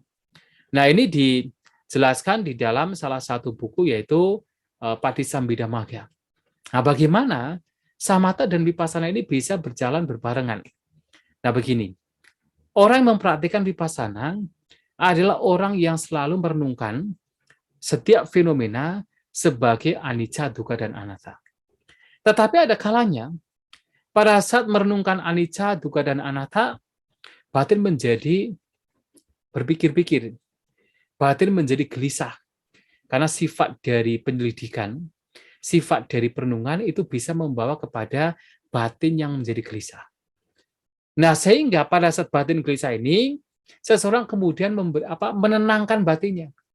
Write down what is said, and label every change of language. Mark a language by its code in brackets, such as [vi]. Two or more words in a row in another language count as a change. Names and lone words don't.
[id] Nah, ini dijelaskan di dalam salah satu buku, yaitu Patisambhidamagga. Nah, bagaimana samatha dan vipassana ini bisa berjalan berbarengan? Nah, begini. Orang yang mempraktikkan vipassana adalah orang yang selalu merenungkan setiap fenomena sebagai [pi] anicca, dukkha, [id] dan anatta. Tetapi ada kalanya, pada saat merenungkan [pi] anicca, dukkha, [id] dan anatta, batin menjadi berpikir-pikir, batin menjadi gelisah. Karena sifat dari penyelidikan, sifat dari perenungan itu bisa membawa kepada batin yang menjadi gelisah. Nah, sehingga pada saat batin gelisah ini, seseorang kemudian menenangkan batinnya.